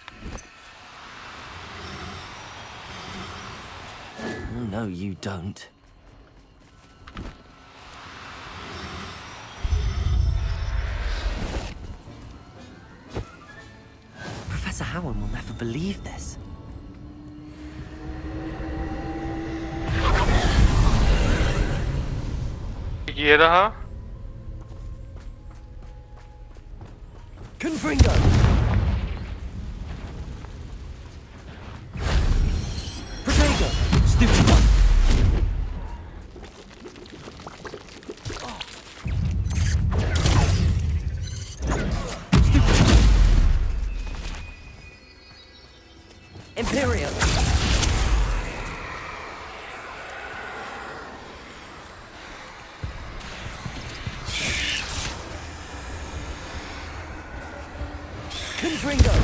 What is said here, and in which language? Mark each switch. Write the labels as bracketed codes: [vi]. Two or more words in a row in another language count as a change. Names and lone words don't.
[en] No, you don't. Professor Howard will never believe this. [hi] ये रहा. [en] Confringo. Protego. Stupid one. Imperial. Confringo.